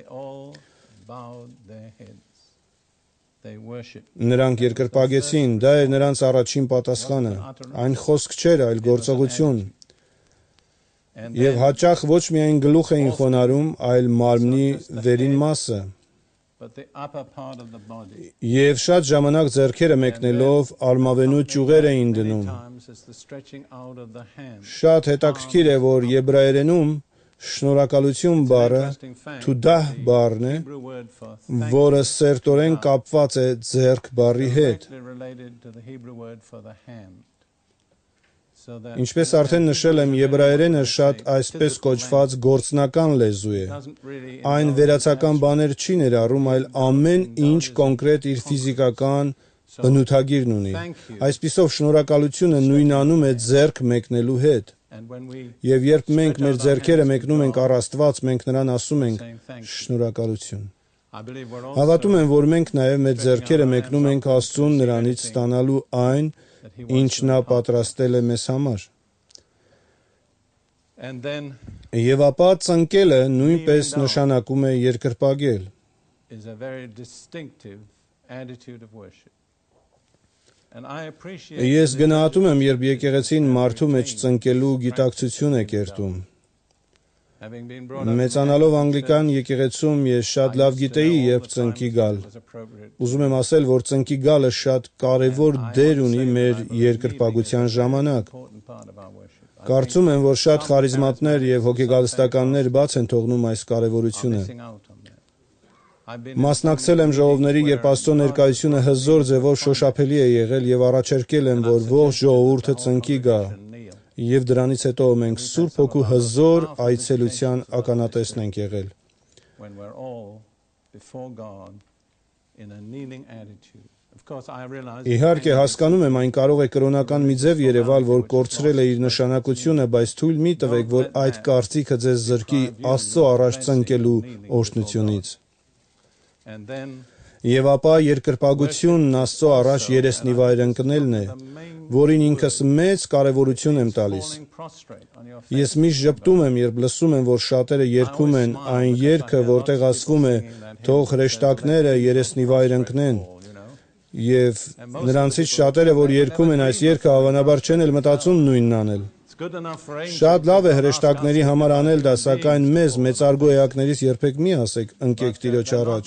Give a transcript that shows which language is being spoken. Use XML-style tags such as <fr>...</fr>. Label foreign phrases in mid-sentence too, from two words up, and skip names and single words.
<hy>Նրանք երկրպագեցին, դա էր նրանց առաջին պատասխանը։ Այն խոսք չէր, այլ գործողություն։ Եվ հաճախ ոչ միայն գլուխ էին խոնարհում, այլ մարմնի վերին մասը։</hy> <en>but the upper part of the body.</en> <hy>Եվ շատ ժամանակ ձեռքերը մեկնելով արմավենու ճյուղեր էին դնում։</hy> <en>Times it's the stretching out of the hand.</en> <hy>Շատ հետաքրքիր է, որ եբրայերենում շնորհակալություն բառը թուդահ բառն է,</hy> <en>Hebrew word for</en> <hy>որը սերտորեն կապված է ձեռք բառի հետ։</hy> <en>directly related to the Hebrew word for the hand. So that</en> <hy>Ինչպես արդեն նշել եմ, եբրայերենը շատ այսպես կոչված գործնական լեզու է։</hy> <en>doesn't really</en> <hy>Այն վերացական բաներ չի ներառում, այլ ամեն ինչ կոնկրետ իր ֆիզիկական բնութագիրն ունի։ Այսպիսով շնորհակալությունը նույնանում է ձեռք մեկնելու հետ։</hy> <en>and when we</en> <hy>Եվ երբ մենք մեր ձեռքերը մեկնում ենք առ Աստված, մենք նրան ասում ենք շնորհակալություն։</hy> <en>I believe we're</en> <hy>Հավատում</hy> <en>also</en> <hy>եմ, որ մենք նաև մեր ձեռքերը մեկնում ենք Աստծուն նրանից ստանալու այն, ինչ նա պատրաստել է մեզ համար։</hy> <en>and then</en> <hy>Եվ ապա ծնկելը նույնպես նշանակում է երկրպագել։</hy> <en>is a very distinctive attitude of worship. And I appreciate</en> <hy>Ես գնահատում եմ, երբ եկեղեցին մարդու մեջ ծնկելու գիտակցություն է կերտում։</hy> <en>having been brought up</en> <hy>Մեծանալով անգլիկան եկեղեցում ես շատ լավ գիտեի, երբ ծնկի գալ։</hy> <en>was appropriate.</en> <hy>Ուզում եմ ասել, որ ծնկի գալը շատ կարևոր դեր ունի մեր երկրպագության ժամանակ։</hy> <en>Important part of our worship.</en> <hy>Կարծում եմ, որ շատ խարիզմատներ եւ հոգեգալստականներ բաց են թողնում այս կարևորությունը։</hy> <en>Missing out on that. I've been</en> <hy>Մասնակցել եմ ժողովների, երբ Աստծո ներկայությունը հզոր ձևով շոշափելի է եղել եւ առաջարկել եմ, որ ողջ ժողովուրդը ծնկի գա։</hy> <en>kneel</en> <hy>Եվ դրանից հետո մենք Սուրբ Հոգու հզոր այցելության ականատեսն ենք եղել։</hy> <en>when we're all before God in a kneeling attitude. Of course I realize</en> <hy>Իհարկե հասկանում եմ, այն կարող է կրոնական մի ձև երևալ, որ կորցրել է իր նշանակությունը, բայց թույլ մի տվեք, որ այդ կարծիքը ձեզ զրկի Աստծո առաջ ծնկելու օրհնությունից։</hy> <en>and then</en> <hy>Եվ ապա երկրպագությունն Աստծո առաջ երեսնի վայր ընկնելն է, որին ինքս մեծ կարևորություն եմ տալիս։</hy> <en>falling prostrate on your face.</en> <hy>Ես միշտ ժպտում եմ, երբ լսում եմ, որ շատերը երգում են այն երգը, որտեղ ասվում է. «Թող հրեշտակները երեսնի վայր ընկնեն»։</hy> <en>You know,</en> <hy>Եվ նրանցից շատերը, որ երգում են այս երգը, հավանաբար չեն էլ մտածում նույնն անել։</hy> <en>it's good enough for angels.</en> <hy>Շատ լավ է հրեշտակների համար անել դա, սակայն մեզ մեծարգո էակներից երբեք մի ասեք ընկեք Տիրոջ առաջ։</hy>